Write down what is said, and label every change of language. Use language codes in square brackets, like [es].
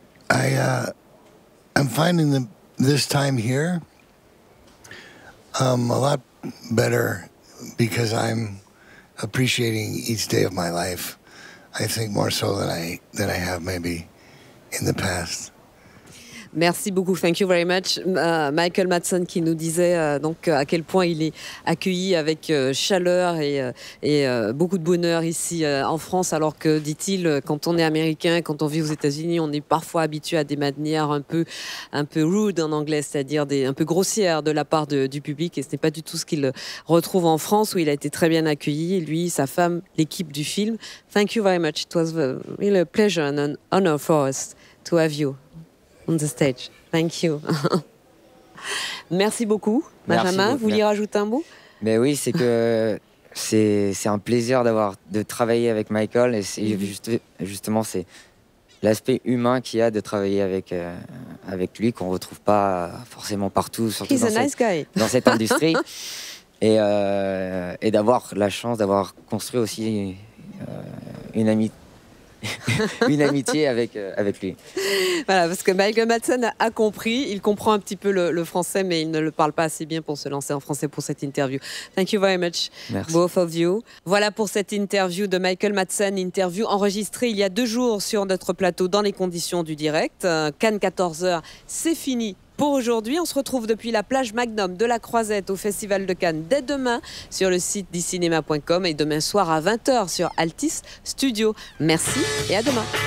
[en] I'm finding this time here a lot better because I'm appreciating each day of my life. I think more so than I have maybe in the past. [fr] Merci beaucoup, [en] thank you very much. [fr] Michael Madsen qui nous disait donc à quel point il est accueilli avec chaleur et beaucoup de bonheur ici en France, alors que, dit-il, quand on est américain, quand on vit aux États-Unis, on est parfois habitué à des manières un peu rude en anglais, c'est-à-dire un peu grossières de la part du public, et ce n'est pas du tout ce qu'il retrouve en France, où il a été très bien accueilli, lui, sa femme, l'équipe du film. [en] Thank you very much. It was really a pleasure and an honor for us to have you on the stage. Thank you. [fr] Merci beaucoup, [en] Benjamin. [fr] Vous vouliez rajouter un mot? Mais oui, c'est que c'est un plaisir de travailler avec Michael, et justement c'est l'aspect humain qu'il y a de travailler avec lui, qu'on retrouve pas forcément partout, surtout dans cette industrie, et d'avoir la chance d'avoir construit aussi une amitié avec lui. Voilà, parce que Michael Madsen a compris, il comprend un petit peu le français, mais il ne le parle pas assez bien pour se lancer en français pour cette interview. [en] Thank you very much, both of you. [fr] Voilà pour cette interview de Michael Madsen, interview enregistrée il y a 2 jours sur notre plateau dans les conditions du direct. Cannes 14h, c'est fini pour aujourd'hui. On se retrouve depuis la plage Magnum de la Croisette au Festival de Cannes dès demain sur le site dicinéma.com et demain soir à 20h sur Altis Studio. Merci et à demain.